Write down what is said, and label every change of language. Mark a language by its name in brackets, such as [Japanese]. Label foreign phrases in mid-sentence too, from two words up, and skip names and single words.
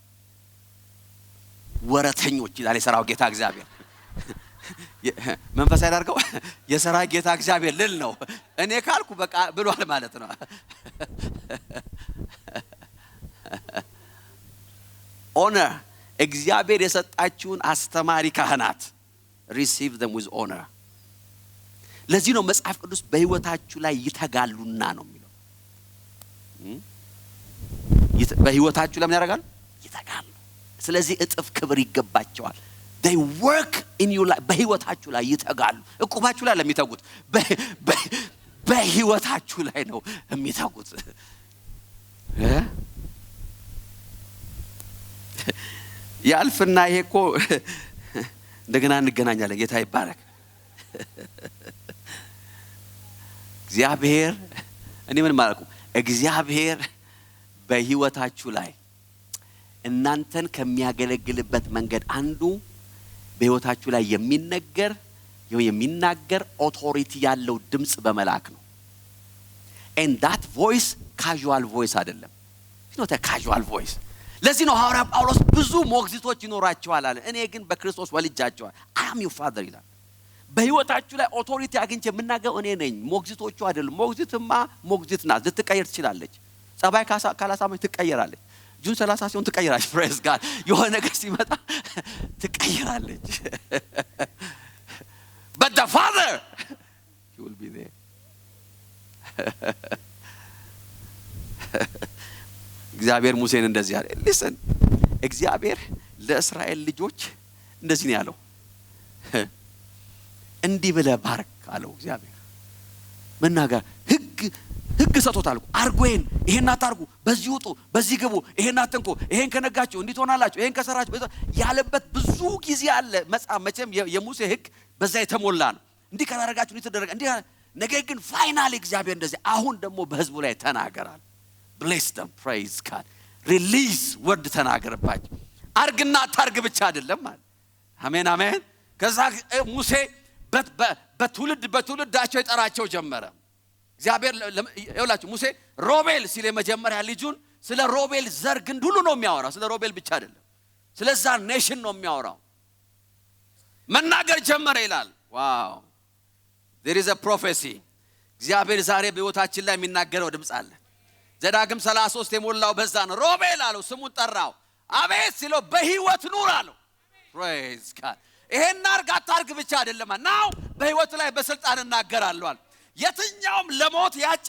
[Amharic] ወረተኞች ይላል የሰራው ጌታ እግዚአብሔር። መንፈስ ያዳርገው የሰራው ጌታ እግዚአብሔር ልል ነው። እኔ ካልኩ በቃ ብሏል ማለት ነው። honor እግዚአብሔር የሰጣችሁን አስተማሪ ካህናት [English] receive them with honor። [Amharic] ለዚህ ነው መጽሐፍ ቅዱስ በህይወታችሁ ላይ ይተጋሉና ነው የሚለው። በህይወታችሁ ላይ ምን ያደርጋሉ? ይተጋሉ። ስለዚህ እጥፍ ክብር ይገባቸዋል። [English] they work in your life። [Amharic] በህይወታችሁ ላይ ይተጋሉ። እቁባችሁ ላይ ለሚተጉት በህይወታችሁ ላይ ነው የሚተጉት። ያልፍና ይሄ እኮ እንደገና እንገናኛለን። ጌታ ይባረክ። እግዚአብሔር እኔ ምን ማለቁ እግዚአብሔር በህይወታችሁ ላይ እናንተን ከሚያገለግልበት መንገድ አንዱ በህይወታችሁ ላይ የሚናገር ኦቶሪቲ ያለው ድምጽ በመላክ ነው። [English] and that voice casual voice [Amharic] አይደለም። [English] it's not a casual voice። [Amharic] ለዚህ ነው ሐዋርያ ጳውሎስ ብዙ ሞግዚቶች ይኖራቸዋል አለ። እኔ ግን በክርስቶስ ወልጃቸዋል [English] I am your father [Amharic] ይላል። በህይወታችሁ ላይ ኦቶሪቲ አግኝቼ የምናገረው እኔ ነኝ፣ ሞግዚቶቹ አይደለም። ሞግዚትማ ሞግዚት ናት፣ ልትቀየር ትችላለች። ጸባይ ካላሳመች ትቀየራለች። ጁን 30 ሲሆን ትቀየራለች። [English] praise God። [Amharic] የሆነ ነገር ሲመጣ ትቀየራለች። [English] but the father he will be there። [Amharic] እግዚአብሔር ሙሴን እንደዚህ አለ። listen እግዚአብሔር ለእስራኤል ልጆች እንደዚህ ነው ያለው። እንዲህ ብለህ ባርክ አለው እግዚአብሔር። መናገር ህግ ህግ ሰጥቶታል። አርጎይን ይሄን አታርጉ፣ በዚህ ውጡ፣ በዚህ ግቡ፣ ይሄን አትንኩ፣ ይሄን ከነጋችሁ እንዲህ ትሆናላችሁ፣ ይሄን ከሰራችሁ ያለበት ብዙ ጊዜ አለ። መቼም የሙሴ ህግ በዛ የተሞላ ነው። እንዲህ ካላረጋችሁ እንዲህ ተደረገ እንዲህ። ነገር ግን ፋይናሊ እግዚአብሔር እንደዚህ አሁን ደግሞ በህዝቡ ላይ ተናገራል። [English] bless them, praise God, release word [Amharic] ተናገረባቸው። አርግና አታርግ ብቻ አይደለም ማለት አሜን አሜን። ከዛ ሙሴ በትውልዳቸው ይጠራቸው ጀመረ። እግዚአብሔር ይኸውላችሁ ሙሴ ሮቤል ሲል የመጀመሪያ ልጁን ስለ ሮቤል ዘር ግንድ ሁሉ ነው የሚያወራው። ስለ ሮቤል ብቻ አይደለም፣ ስለዛ ኔሽን ነው የሚያወራው። መናገር ጀመረ ይላል። ዋው there [English] is a prophecy። [Amharic] እግዚአብሔር ዛሬ በህይወታችን ላይ የሚናገረው ድምጽ አለ። ዘዳግም 33 የሞላው በዛ ነው። ሮቤል አለው፣ ስሙን ጠራው። አቤት ሲለው በህይወት ኑር አለው። [English] praise God። [Amharic] ይሄን አርግ አታርግ ብቻ አይደለም፣ ናው በህይወት ላይ በስልጣን እናገራለሁ አለ። የትኛውም ለሞት ያጨ